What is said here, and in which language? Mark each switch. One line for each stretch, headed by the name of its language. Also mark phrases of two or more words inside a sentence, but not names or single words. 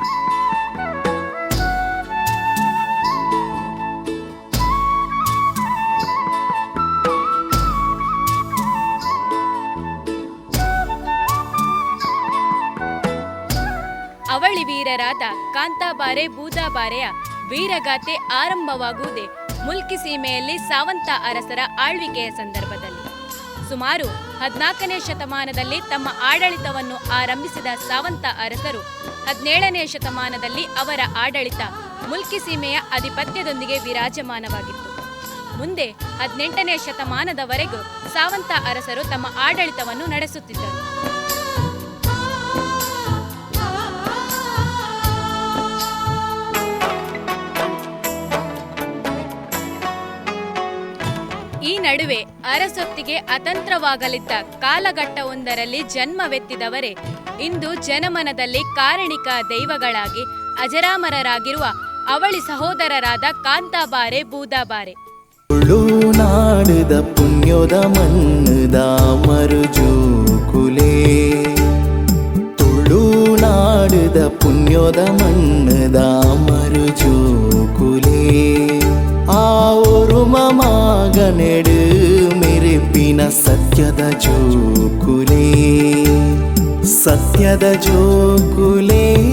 Kannada: ಅವಳಿ ವೀರರಾದ ಕಾಂತಾಬಾರೆ ಬೂದಾಬಾರೆಯ ವೀರಗಾಥೆ ಆರಂಭವಾಗುವುದೇ ಮುಲ್ಕಿ ಸೀಮೆಯಲ್ಲಿ ಸಾವಂತ ಅರಸರ ಆಳ್ವಿಕೆಯ ಸಂದರ್ಭದಲ್ಲಿ. ಸುಮಾರು 14ನೇ ಶತಮಾನದಲ್ಲಿ ತಮ್ಮ ಆಡಳಿತವನ್ನು ಆರಂಭಿಸಿದ ಸಾವಂತ ಅರಸರು 17ನೇ ಶತಮಾನದಲ್ಲಿ ಅವರ ಆಡಳಿತ ಮುಲ್ಕಿ ಸೀಮೆಯ ಆಧಿಪತ್ಯದೊಂದಿಗೆ ವಿರಾಜಮಾನವಾಗಿತ್ತು. ಮುಂದೆ 18ನೇ ಶತಮಾನದವರೆಗೂ ಸಾವಂತ ಅರಸರು ತಮ್ಮ ಆಡಳಿತವನ್ನು ನಡೆಸುತ್ತಿದ್ದರು. ಈ ನಡುವೆ ಅರಸೊತ್ತಿಗೆ ಅತಂತ್ರವಾಗಲಿದ್ದ ಕಾಲಘಟ್ಟವೊಂದರಲ್ಲಿ ಜನ್ಮವೆತ್ತಿದವರೇ ಇಂದು ಜನಮನದಲ್ಲಿ ಕಾರಣಿಕ ದೈವಗಳಾಗಿ ಅಜರಾಮರರಾಗಿರುವ ಅವಳಿ ಸಹೋದರರಾದ ಕಾಂತಾಬಾರೆ ಬೂದಾಬಾರೆ.
Tulu: ತುಳುನಾಡದ ಪುಣ್ಯದ ಮಣ್ಣದ ಮರುಜೂಕುಲೆ, ತುಳುನಾಡದ ಪುಣ್ಯದ ಮಣ್ಣದ ಮರುಜೂಕುಲೆ, ಆ ಓರ್ಮ ಮಗನೆಡು ಮೆರೆಪಿನ ಸತ್ಯದ ಜೋಕುಲೆ, ಸತ್ಯದ ಜೋಕುಲೆ.